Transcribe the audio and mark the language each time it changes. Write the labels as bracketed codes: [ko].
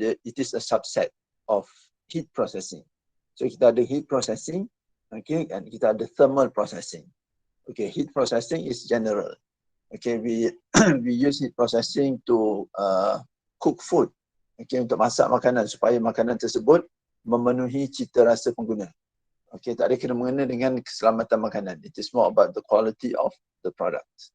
[en] It is a subset of heat processing. [ms] So kita ada [en] heat processing, okay, and [ms] kita ada [en] thermal processing. Okay, heat processing is general. Okay, we use heat processing to cook food. [ms] Okay, untuk masak makanan supaya makanan tersebut memenuhi cita rasa pengguna. Okay, tak ada kena mengena dengan keselamatan makanan. [en] It is more about the quality of the product.